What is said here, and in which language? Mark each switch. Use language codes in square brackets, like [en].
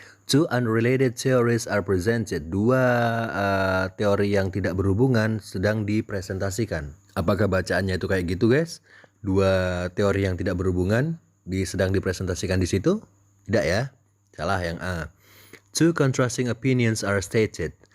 [en] Two unrelated theories are presented. [id] Dua teori yang tidak berhubungan sedang dipresentasikan. Apakah bacaannya itu kayak gitu guys? Dua teori yang tidak berhubungan sedang dipresentasikan di situ? Tidak ya? Salah yang A. [en] Two contrasting opinions are stated.